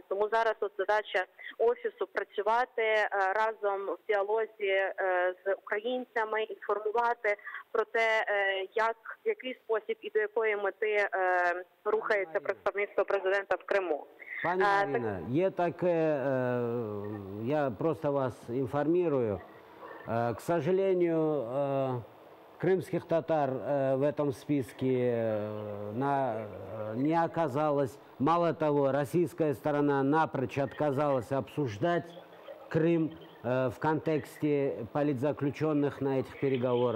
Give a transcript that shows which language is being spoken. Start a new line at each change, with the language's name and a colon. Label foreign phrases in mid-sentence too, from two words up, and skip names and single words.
Ukrainian: Тому зараз от задача Офісу працювати разом в діалозі з українцями, інформувати про те, в який спосіб і до якої мети рухається представництво президента в Криму. Пані Марина, є таке,
Russian: я просто вас информирую, к сожалению, крымских татар в этом списке не оказалось. Мало того, российская сторона напрочь отказалась обсуждать Крым в контексте политзаключенных на этих переговорах.